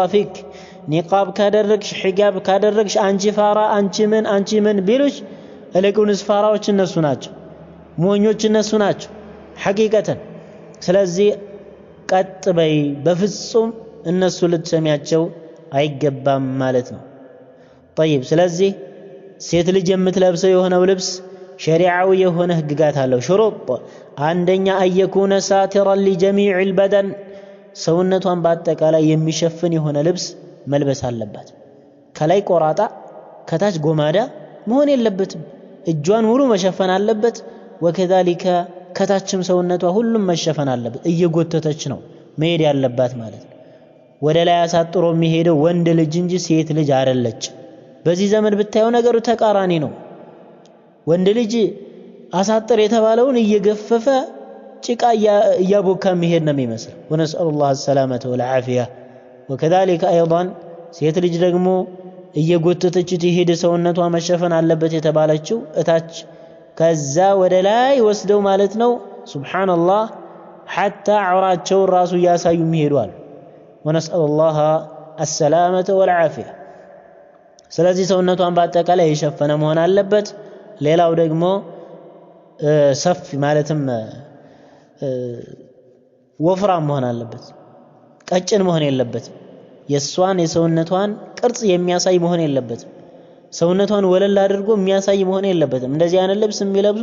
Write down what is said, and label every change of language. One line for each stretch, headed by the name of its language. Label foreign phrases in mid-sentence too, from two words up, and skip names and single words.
Amharic: ፊክ ኒቃብ ካደረግሽ ሒጃብ ካደረግሽ አንቺ ፋራ አንቺ ምን ቢሉሽ እልቁንስ ፋራዎች እነሱ ናቸው ሞኞች እነሱ ናቸው ሐቂቀተን ስለዚህ ቀጥ በይ በፍጹም እነሱ ልትሰሚያቸው አይገባም ማለት ነው طيب ስለዚህ ሴት ልጅ የምትለብሰው የሆነው ልብስ ሸሪዓዊ የሆነ ህግጋት አለው ሽሩጥ አንደኛ
Arabic: أن يكون ساترا لجميع البدن
Amharic: ሰውነቷን በአጠቃላይ የሚሸፍን የሆነ ልብስ መልበስ አለባት ከላይ ቆራጣ ከታች ጎማዳ መሆን የለበትም እጇን ሙሉ መሸፈን አለበት وكذلك ከታችም ሰውነቷ ሁሉም መሸፈን አለበት እየጎተተች ነው መሄድ ያለባት ማለት ነው ወደ ላይ አሳጥሮ የሚሄደው ወንድ ልጅ እንጂ ሴት ልጅ አይደለች በዚህ ዘመን ብታየው ነገሩ ተቃራኒ ነው ወንድ ልጅ አሳጥር የተባለውን እየገፈፈ ጭቃ እያቦካ የሚሄድ ነው የሚመስል
Arabic: ونسأل الله السلامة والعافية وكذلك أيضا
Amharic: ሴት ልጅ ደግሞ እየጎተተች ትሄድ ሰውነቷ መሸፈን አለበት የተባለችው እታች ከዛ ወደ ላይ ወስደው ማለት ነው ሱብሃንአላህ حتى عوراቸው ራሱ ያሳዩ የሚሄዱአል
Arabic: ونسأل الله السلامة والعافية
Amharic: ስለዚህ ሰውነቷን በአጠቃላይ የሸፈነ መሆን አለበት ሌላው ደግሞ ሰፊ ማለትም ወፍራም መሆን አለበት ቀጭን መሆን የለበትም የሷን የሰውነቷን ቅርጽ የሚያሳይ መሆን የለበትም ሰውነቷን ወለል አድርጎ የሚያሳይ መሆን የለበትም እንደዚህ አይነት ልብስ የሚለብሱ